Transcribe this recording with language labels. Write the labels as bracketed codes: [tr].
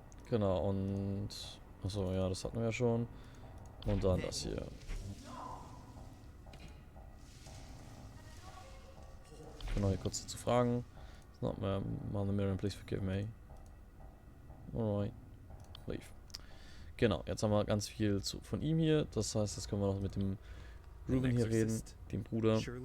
[de] Genau, und... Achso, ja, das hatten wir ja schon. Und dann das hier. Genau, hier kurz zu fragen. [en] It's not Mother Miriam, please forgive me. Alright. Leave. [de] Genau, jetzt haben wir ganz viel von ihm hier. Das heißt, jetzt können wir noch mit dem Ruben hier reden, dem Bruder.